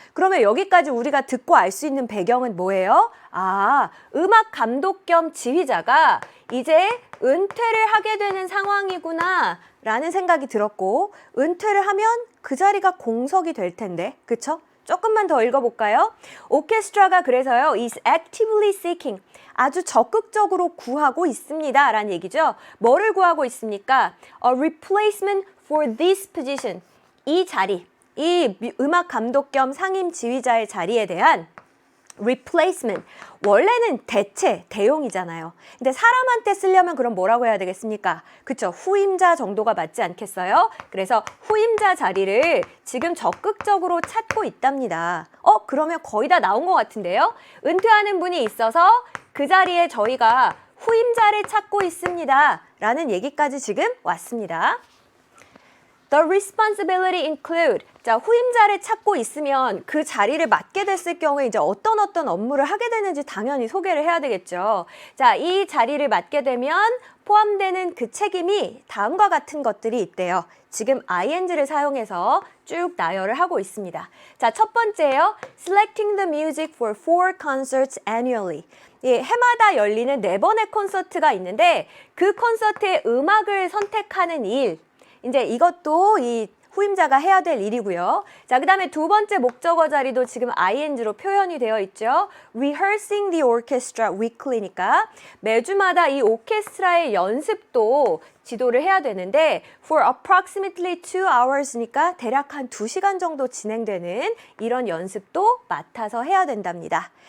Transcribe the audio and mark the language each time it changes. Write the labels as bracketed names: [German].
[Korean] 그러면 여기까지 우리가 듣고 알 수 있는 배경은 뭐예요? 음악 감독 겸 지휘자가 이제 은퇴를 하게 되는 상황이구나 라는 생각이 들었고 은퇴를 하면 그 자리가 공석이 될 텐데, 그쵸? 조금만 더 읽어볼까요? 오케스트라가 그래서요, [English] is actively seeking. [Korean] 아주 적극적으로 구하고 있습니다 라는 얘기죠. 뭐를 구하고 있습니까? [English] A replacement for this position. [Korean] 이 자리, 이 음악 감독 겸 상임 지휘자의 자리에 대한 replacement. 원래는 대체, 대용이잖아요. 근데 사람한테 쓰려면 그럼 뭐라고 해야 되겠습니까? 그쵸, 후임자 정도가 맞지 않겠어요? 그래서 후임자 자리를 지금 적극적으로 찾고 있답니다. 그러면 거의 다 나온 것 같은데요? 은퇴하는 분이 있어서 그 자리에 저희가 후임자를 찾고 있습니다 라는 얘기까지 지금 왔습니다. [English] The responsibility include. [Korean] 자, 후임자를 찾고 있으면 그 자리를 맡게 됐을 경우에 이제 어떤 업무를 하게 되는지 당연히 소개를 해야 되겠죠. 자, 이 자리를 맡게 되면 포함되는 그 책임이 다음과 같은 것들이 있대요. 지금 ing를 사용해서 쭉 나열을 하고 있습니다. 자, 첫 번째요. [English] Selecting the music for 4 concerts annually. [Korean] 예, 해마다 열리는 4번의 콘서트가 있는데 그 콘서트의 음악을 선택하는 일. 이제 이것도 이 후임자가 해야 될 일이고요. 자, 그 다음에 두 번째 목적어 자리도 지금 ing로 표현이 되어 있죠. [English] Rehearsing the orchestra weekly [Korean] 니까 매주마다 이 오케스트라의 연습도 지도를 해야 되는데 [English] for approximately 2 hours [Korean] 니까 대략 한 2시간 정도 진행되는 이런 연습도 맡아서 해야 된답니다.